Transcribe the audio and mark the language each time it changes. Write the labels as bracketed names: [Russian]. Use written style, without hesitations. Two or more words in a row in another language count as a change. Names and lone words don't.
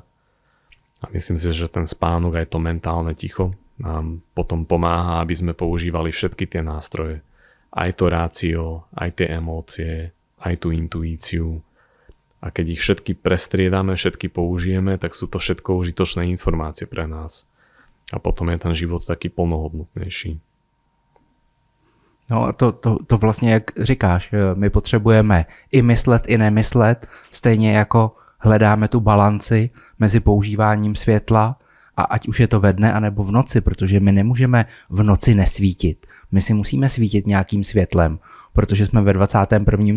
[Slovak] A myslím si, že ten spánok aj to mentálne ticho nám potom pomáha, aby sme používali všetky tie nástroje. Aj to rácio, aj tie emócie, aj tú intuíciu. A keď ich všetky prestriedame, všetky použijeme, tak sú to všetko užitočné informácie pre nás. A potom je ten život taký plnohodnotnější. [Czech] No a to vlastně, jak říkáš, my potřebujeme i myslet, i nemyslet, stejně jako hledáme tu balanci mezi používáním světla, a ať už je to ve dne, anebo v noci, protože my nemůžeme v noci nesvítit. My si musíme svítit nějakým světlem, protože jsme ve 21.